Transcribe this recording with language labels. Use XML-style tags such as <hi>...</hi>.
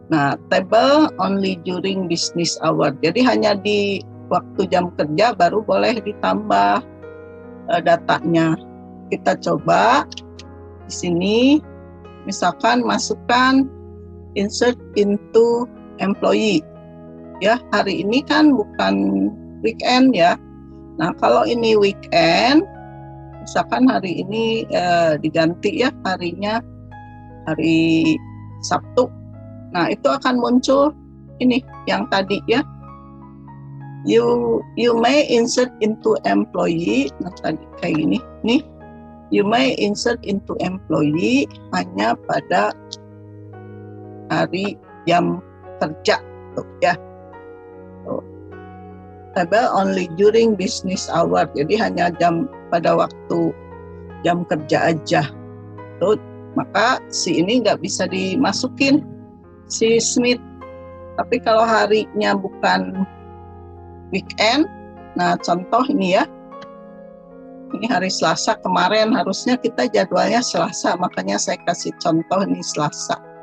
<en>Nah, table only during business hour.</en> <id>Jadi hanya di waktu jam kerja baru boleh ditambah datanya. Kita coba di sini, misalkan masukkan</id> <en>insert into employee.</en> <id>Ya, hari ini kan bukan weekend ya. Nah, kalau ini weekend, misalkan hari ini diganti ya harinya hari Sabtu. Nah, itu akan muncul ini yang tadi ya.</id> <en>You may insert into employee.</en> <id>Nah, tadi kayak gini. Nih,</id> <en>you may insert into employee</en> <id>hanya pada hari jam kerja tuh ya.</id> <en>Table only during business hour.</en> <id>Jadi hanya pada waktu jam kerja aja. Tuh, maka si ini nggak bisa dimasukin si Smith. Tapi kalau harinya bukan weekend, nah contoh ini ya, ini hari Selasa kemarin, harusnya kita jadwalnya Selasa, makanya saya kasih contoh ini Selasa.</id>